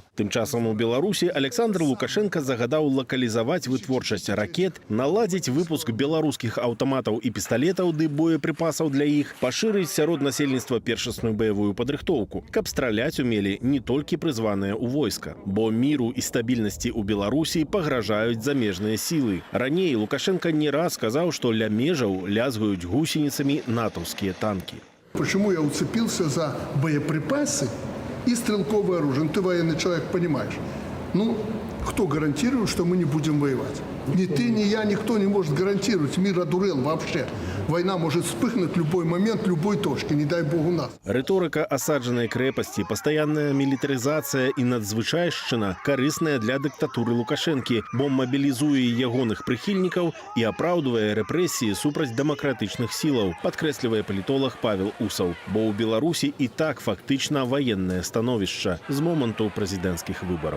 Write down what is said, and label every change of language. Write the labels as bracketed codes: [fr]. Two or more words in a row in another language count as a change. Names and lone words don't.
[be] Тым часам у Беларусі Александр Лукашенко загадаў лакалізаваць вытворчасць ракет, наладзіць выпуск беларускіх аўтаматаў і пісталетаў ды боепрыпасаў для іх, пашырыць сярод насельніцтва першасную баявую падрыхтоўку, каб страляць умелі не толькі прызваныя ў войска. Бо міру і стабільнасці ў Беларусі пагражаюць замежныя сілы. Раней Лукашенко не раз сказаў, што ля межаў лязгаюць гусеніцамі натаўскія танкі. [ru] Почему я уцепился за боеприпасы и стрелковое оружие? Ну, ты военный человек, понимаешь. Ну, кто гарантирует, что мы не будем воевать? Ни ты, ни я, никто не может гарантировать. Мир одурел вообще. Война может вспыхнуть в любой момент, в любой точке, не дай бог у нас. [be] Рыторыка асаджанай крэпасці, пастаянная мілітарызацыя і надзвычайшчына карысная для дыктатуры Лукашэнкі, бо мабілізуе ягоных прыхільнікаў і апраўдвае рэпрэсіі супраць дэмакратычных сілаў, падкрэслівае палітолог Павел Усаў. Бо ў Беларусі і так фактычна ваеннае становішча з моманту прэзідэнцкіх выбараў.